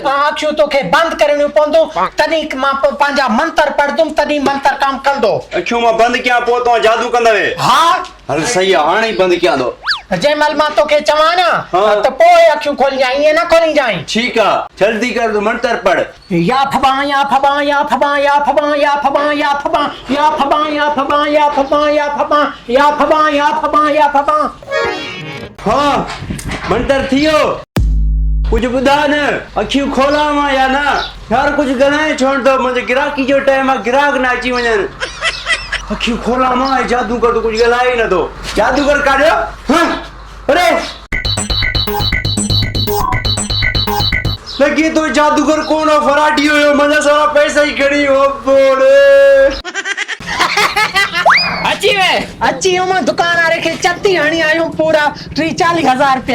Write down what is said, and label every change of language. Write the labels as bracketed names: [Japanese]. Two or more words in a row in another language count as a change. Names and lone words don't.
[Sindhi] अखियूं तोखे बंदि करणियूं पवंदो, तॾहिं मां पंहिंजा मंत्र पढ़ंदुमि, तॾहिं मंत्र कमु कंदो। अखियूं मां बंदि कयां पोइ तव्हां जादू कंदवे? हाँ हल सही आहे, हाणे ई बंदि कयां थो। जंहिं महिल मां तोखे चवां न त पोइ अखियूं खोलिजांइ, ईअं न खोलीजांइ। ठीकु आहे, जल्दी कर, तूं मंत्र पढ़। या फबा या फबा या फबा या फबा या फबा या फबा या फबा या फबा या फबा या फबा या फबा या फबा या फबा। हाँ मंत्र थी वियो। कुझु ॿुधा न, अखियूं खोला मां या न? यार कुझु ॻाल्हाए [Urdu] چھوڑ دو, [Sindhi] मुंहिंजे गिराकी जो टाइम आहे, गिराक न अची वञनि। अखियूं खोला मां, जादूगर तो कुछ ॻाल्हाए ही न थो। जादूगर काढियो? अरे लॻे तो जादूगर कोन हो, फराडी हुयो। मुंहिंजा सारा पैसा ई खणी हो बोड़े। अची मां दुकान वारे खे चती हणी आयूं पूरा 30-40 हज़ार रुपया।